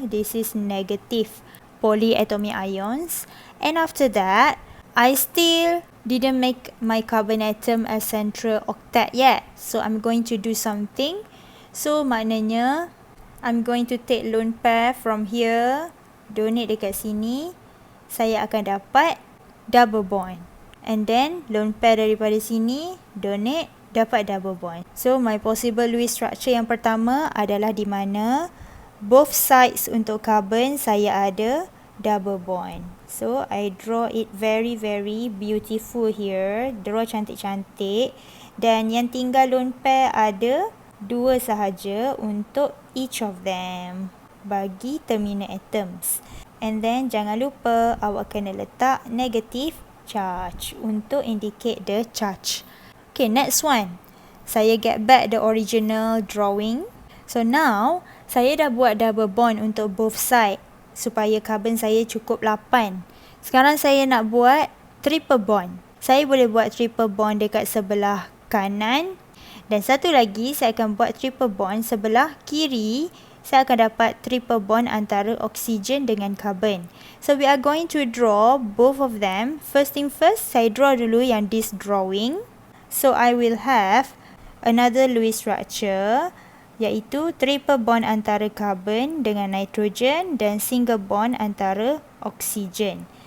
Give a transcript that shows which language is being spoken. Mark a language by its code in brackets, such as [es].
[en] This is negative polyatomic ions. And after that, I still didn't make my carbon atom a central octet yet. So I'm going to do something. So maknanya I'm going to take lone pair from here, donate [ms] dekat sini. Saya akan dapat double bond. [en] And then lone pair [ms] daripada sini, [en] donate, dapat double bond. So my possible Lewis structure [ms] yang pertama adalah di mana [en] both sides untuk carbon saya ada double bond. So I draw it very beautiful here. [ms] Draw cantik-cantik. Dan yang tinggal lone pair ada 2 sahaja untuk [en] each of them [ms] bagi terminal atoms. [en] And then [ms] jangan lupa awak kena letak [en] negative charge untuk indicate the charge. Okay, next one. Saya get back the original drawing. So now, [ms] saya dah buat [en] double bond untuk both side supaya carbon saya cukup 8. [ms] Sekarang saya nak buat triple bond. Saya boleh buat triple bond dekat sebelah kanan. Dan satu lagi, saya akan buat triple bond sebelah kiri. Saya akan dapat triple bond antara oksigen dengan carbon. [en] So we are going to draw both of them. First thing first, saya draw dulu yang this drawing. So I will have another Lewis structure, iaitu triple bond antara carbon dengan nitrogen dan single bond antara oksigen.